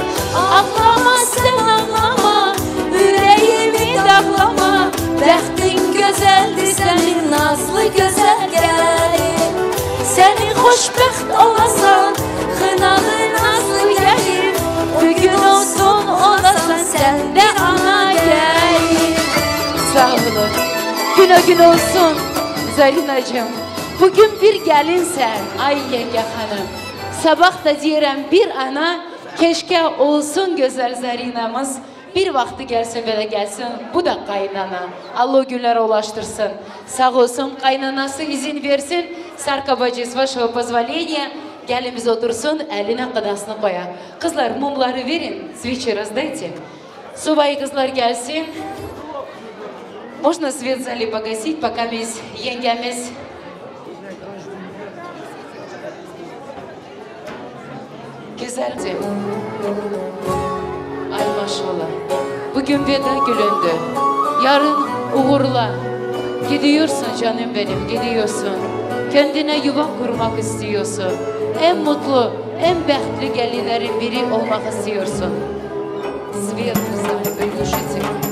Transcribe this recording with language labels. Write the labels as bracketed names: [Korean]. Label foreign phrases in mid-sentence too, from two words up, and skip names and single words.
[Azerbaijani] Ağlama sen ağlama, yüreğimi dağlama, bəxtin gözəldir sənin nazlı gözəl gəlin. Səni xoşbəxt olasan, xınalı nazlı gəlin, bugün olsun olasan sən də ana gəlin. Sağ olun, gün o gün olsun Zarinacığım. [Turkish] Bugün bir gəlinsən, ay yenge hanım. Sabah da deyirəm bir ana, keşke olsun güzel Zarinamız. Bir vakti gelsin ve de gelsin. Bu da kaynana. Allah o günlere ulaştırsın. Sağ olsun kaynanası izin versin. Sarkabacı, [Russian] с вашего позволения, [Turkish] gelimiz otursun, eline kınasını koya. Kızlar mumları verin, [Russian] свечи раздайте. [Turkish] Subay kızlar gelsin. [Russian] Можно свет в зале погасить, пока [Turkish] biz yengemiz güzelce. Ay maşallah. Bugün veda gülündü. Yarın uğurla. Gidiyorsun canım benim, gidiyorsun. Kendine yuva kurmak istiyorsun. En mutlu, en bəxtli gelinlerin biri olmak istiyorsun. [Russian] Свет в зале, приглушите.